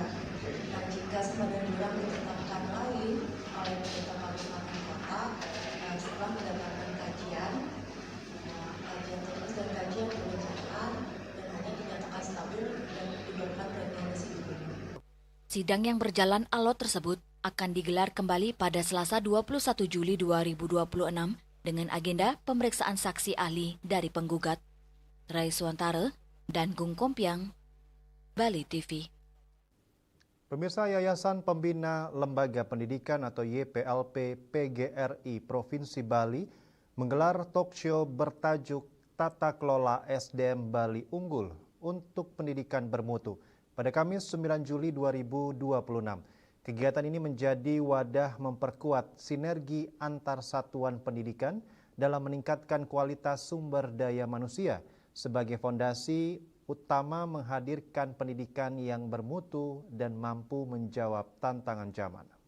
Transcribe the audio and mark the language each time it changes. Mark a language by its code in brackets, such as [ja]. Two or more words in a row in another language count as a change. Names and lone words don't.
[id] Dan jika sebagian jurang ditetapkan lain oleh pemerintah kabupaten kota, setelah mendapatkan kajian terus dan kajian perencanaan dan hanya dinyatakan stabil dan diberikan rekomendasi gubernur. Sidang yang berjalan alot tersebut akan digelar kembali pada Selasa 21 Juli 2026 dengan agenda pemeriksaan saksi ahli dari penggugat. Rai Suantara dan Gung Kompiang, Bali TV. Pemirsa, Yayasan Pembina Lembaga Pendidikan atau YPLP PGRI Provinsi Bali menggelar talk show bertajuk Tata Kelola SDM Bali Unggul untuk Pendidikan Bermutu pada Kamis 9 Juli 2026. Kegiatan ini menjadi wadah memperkuat sinergi antar satuan pendidikan dalam meningkatkan kualitas sumber daya manusia sebagai fondasi utama menghadirkan pendidikan yang bermutu dan mampu menjawab tantangan zaman.